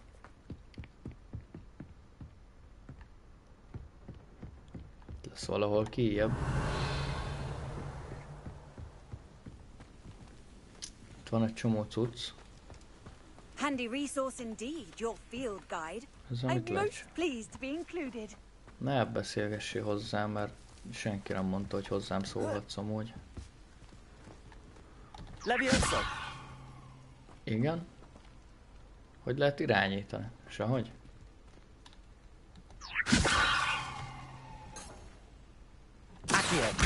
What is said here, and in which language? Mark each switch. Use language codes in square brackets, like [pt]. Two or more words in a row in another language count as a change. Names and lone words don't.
[hu] Lesz valahol kijebb. Itt van egy csomó cucc. [en] Handy resource indeed, your field guide. [hu] Ez [en] I'm [hu] amit most lecs. [en] pleased to be included. [hu] Ne beszélgessél hozzám, mert senki nem mondta, hogy hozzám szólhatsz amúgy. [en] Levioso. [hu] Igen? Hogy lehet irányítani? Sehogy? [en] Accio.